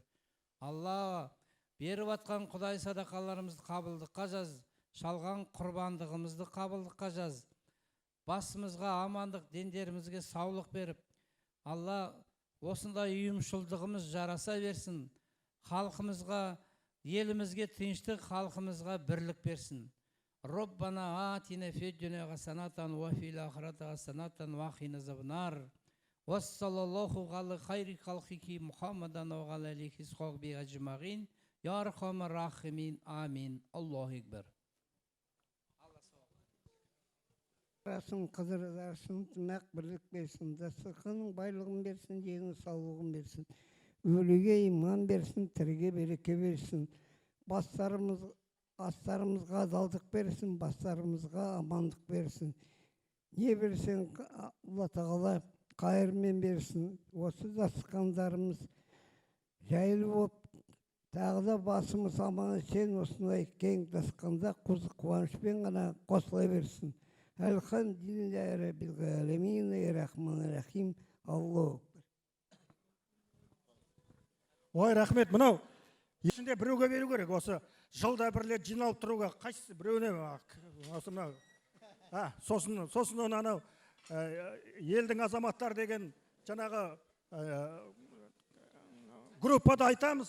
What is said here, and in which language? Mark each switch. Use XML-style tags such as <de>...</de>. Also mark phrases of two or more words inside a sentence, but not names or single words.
<kk>Алла, беріп атқан Құдай садақаларымызды қабылдыққа жаз, шалған құрбандығымызды қабылдыққа жаз. Басымызға амандық, дендерімізге саулық беріп, Алла, осындай ұйымшылдығымыз жараса берсін. Халқымызға, елімізге тыныштық, халқымызға бірлік берсін.</kk> <ar>ربنا آتنا في الدنيا حسنة وفي الآخرة حسنة وقنا عذاب النار. وصلى الله على خير خلقك محمدا وعلى عليه صحبه أجمعين. يا أرحم الراحمين. آمين. الله أكبر.</ar> <kk>Расын қыдырдарсын, тымақ бірлік берсін, дастарханның байлығын берсін, денің саулығын берсін. Өліге иман берсін, тіріге береке берсін. Астарымызға адалдық берсін, бастарымызға амандық берсін. Не берсең, Алла тағала қайырмен берсін. Осы дастархандарымыз жайлы болып, тағы да басымыз аман сен осындай кең дастарханда қуанышпен ғана қосыла берсін.</kk> <ar>الحمد لله رب العالمين، الرحمن الرحيم. Аллаху.</ar> <kk>Ой, рахмет. Мынау ішінде біреуге беру керек. Осы жылда бір рет жиналып тұруға қайсысы біреуіне осы мынау. Сосын анау елдің азаматтар деген жаңағы группада айтамыз.</kk>